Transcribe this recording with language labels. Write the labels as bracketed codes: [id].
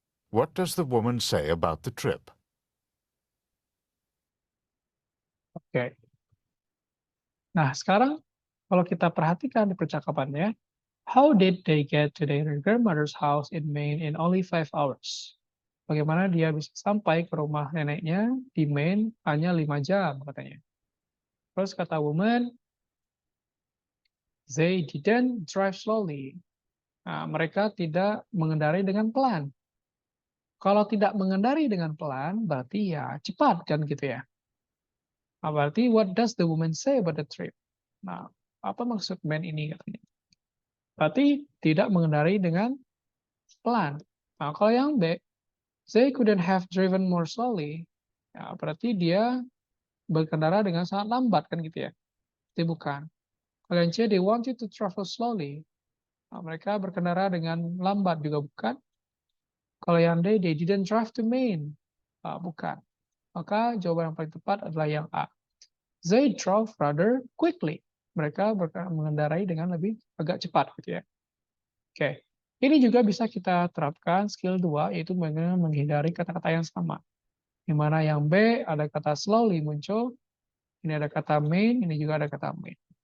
[en] What does the woman say about the trip? [id] oke. Nah, sekarang kalau kita perhatikan di percakapannya, [en] how did they get to their grandmother's house in Maine in only 5 hours? [id] Bagaimana dia bisa sampai ke rumah neneknya di Maine hanya 5 jam, katanya. Terus kata woman, [en] they didn't drive slowly. [id] Nah, mereka tidak mengendarai dengan pelan. Kalau tidak mengendarai dengan pelan, berarti ya cepat, kan gitu ya. Nah, berarti [en] what does the woman say about the trip? [id] Nah, apa maksud man ini katanya? Berarti tidak mengendarai dengan pelan. Nah, kalau yang B, [en] they couldn't have driven more slowly. [id] Ya, berarti dia berkendara dengan sangat lambat, kan gitu ya. Itu bukan. Kalau yang C, [en] they wanted to travel slowly. [id] Nah, mereka berkendara dengan lambat juga bukan. Kalau yang D, [en] they didn't drive to Maine. [id] Nah, bukan. Maka jawaban yang paling tepat adalah yang A. [en] They drove rather quickly. [id] Mereka mengendarai dengan lebih agak cepat, gitu ya. Oke. Ini juga bisa kita terapkan skill 2, yaitu menghindari kata-kata yang sama. Di mana yang B ada kata slowly muncul, ini ada kata main, ini juga ada kata main.